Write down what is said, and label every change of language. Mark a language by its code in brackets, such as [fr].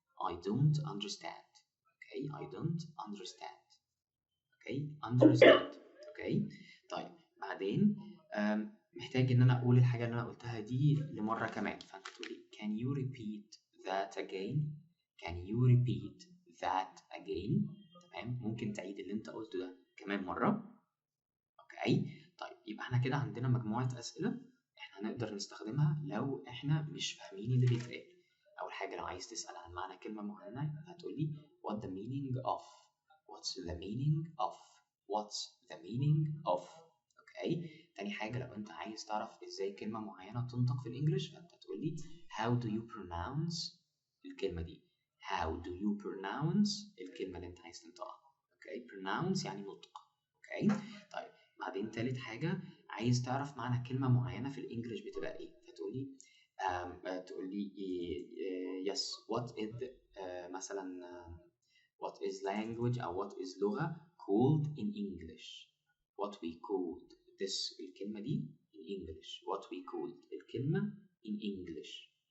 [en] I don't understand. Okay? I don't understand. Okay? Understand. Okay? [ar] طيب بعدين محتاج ان انا اقول الحاجة اللي انا قلتها دي لمرة كمان، فانت تقولي [en] can you repeat that again. can you repeat that again. [ar] تمام؟ ممكن تعيد اللي انت قلته ده كمان مرة. اوكي؟ طيب يبقى احنا كده عندنا مجموعة اسئلة احنا نقدر نستخدمها لو احنا مش فاهمين اللي بيتقال. اول حاجة لو عايز تسأل عن معنى كلمة معينة هتقولي [en] what the meaning of. what's the meaning of. what's the meaning of. [ar] اوكي؟ تاني حاجة لو انت عايز تعرف ازاي كلمة معينة تنطق في الانجليش فانت تقولي [en] how do you pronounce [ar] الكلمة دي. [en] how do you pronounce [ar] الكلمة اللي انت عايز تنطقها. اوكي؟ pronounce يعني نطق. اوكي؟ طيب بعدين تالت حاجة عايز تعرف معنى كلمة معينة في الانجليش بتبقى ايه، فتقولي تقولي [en] yes what is [ar] مثلا [en] what is language [ar] أو what is لغة [en] called in English. what we called this [ar] الكلمة دي [en] in English. what we called الكلمة in English.